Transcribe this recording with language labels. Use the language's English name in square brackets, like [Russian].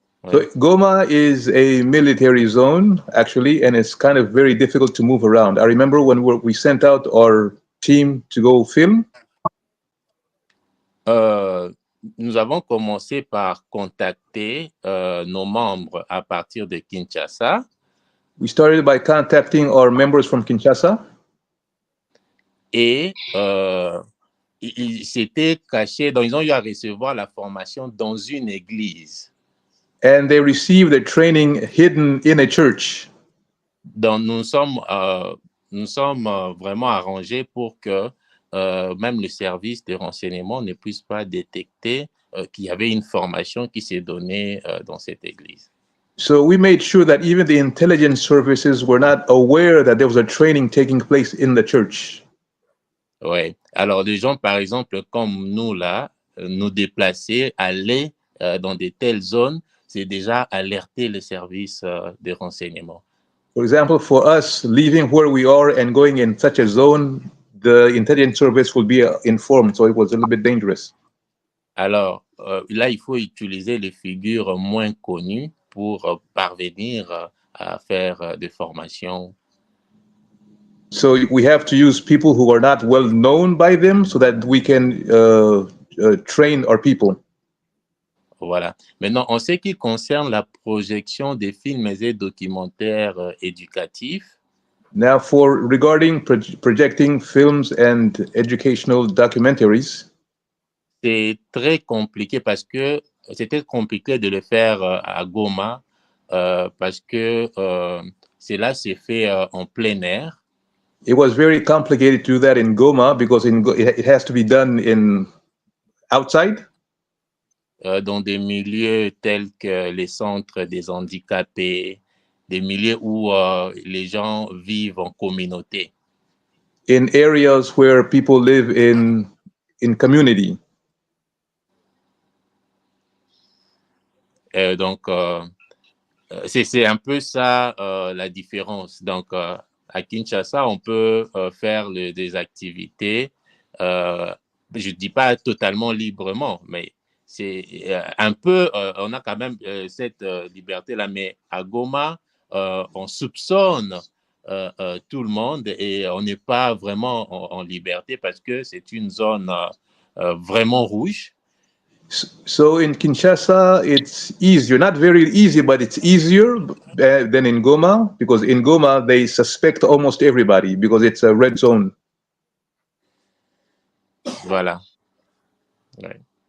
[English] So Goma is a military zone, actually, and it's kind of very difficult to move around. I remember when we sent out our team to go film. [French] Nous avons commencé par contacter nos membres à partir de Kinshasa. [English] We started by contacting our members from Kinshasa. [French] Et ils s'étaient cachés, donc ils ont eu à recevoir la formation dans une église. [English] And they received the training hidden in a church. [French] Donc nous sommes vraiment arrangés pour que même le service de renseignement ne puisse pas détecter qu'il y avait une formation qui s'est donnée dans cette église. [English] So we made sure that even the intelligence services were not aware that there was a training taking place in the church. [French] Oui. Alors des gens, par exemple, comme nous là, nous déplacer, aller dans de telles zones, c'est déjà alerter les services de renseignement. [English] For example, for us, leaving where we are and going in such a zone, the intelligence service will be informed, so it was a little bit dangerous. [French] Alors, là, il faut utiliser les figures moins connues pour parvenir à faire des formations. [English] So we have to use people who are not well known by them so that we can train our people. [French] Voilà. Maintenant, en ce qui concerne la projection des films et documentaires éducatifs, [English] Now, regarding projecting films and educational documentaries, [French] c'est très compliqué parce que c'était compliqué de le faire à Goma parce que cela s'est fait en plein air. [English] it was very complicated to do that in Goma because it has to be done outside. [French] Dans des milieux tels que les centres des handicapés, des milieux où les gens vivent en communauté. [English] In areas where people live in community. [French] Donc, c'est un peu ça la différence. Donc, à Kinshasa, on peut faire des activités, je ne dis pas totalement librement, mais c'est un peu, on a quand même cette liberté-là, mais à Goma, on soupçonne tout le monde et on n'est pas vraiment en liberté parce que c'est une zone vraiment rouge. [English] So in Kinshasa, it's easier, not very easy, but it's easier than in Goma, because in Goma, they suspect almost everybody because it's a red zone. [French] Voilà. Ouais.